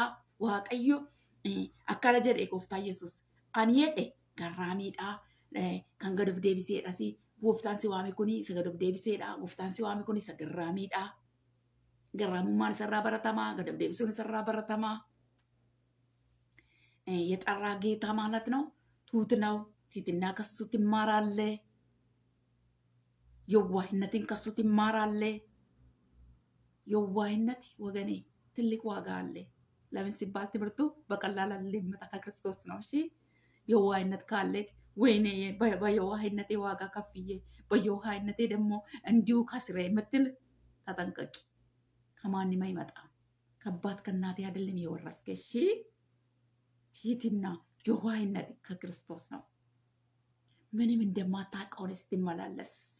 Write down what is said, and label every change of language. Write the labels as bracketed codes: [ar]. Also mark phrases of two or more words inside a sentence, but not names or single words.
[om] Waaqayyo akkana jedhe gooftaan Yesuus. Ani jedhe garraamiidha. Kan gad of deebiseedha. Gooftaan si waame kuni isa gad of deebiseedha. Gooftaan si waame kuni isa garraamiidha. Garraamummaan isarraa baratamaa. Gad of deebisuun isarraa baratamaa. [am] የጠራ ጌታ ማለት ነው። ትሁት ነው። ትህትና ከሱ ትማራለህ። የዋህነትን ከሱ ትማራለህ። የዋህነት ወገኔ ትልቅ ዋጋ አለ። ለምን ሲባል ትምህርቱ በቀላል ሊመጣ ከክርስቶስ ነው። እሺ የዋህነት ካለ ወይኔ በየዋህነቴ ዋጋ ከፍዬ በየዋህነቴ ደግሞ እንዲሁ ከስሬ የምትል ተጠንቀቂ። ከማንም አይመጣም። ከአባት ከእናቴ አይደለም የወረስከ። እሺ ትህትና የዋህነት ከክርስቶስ ነው። ምንም እንደማታውቀው ስትመላለስ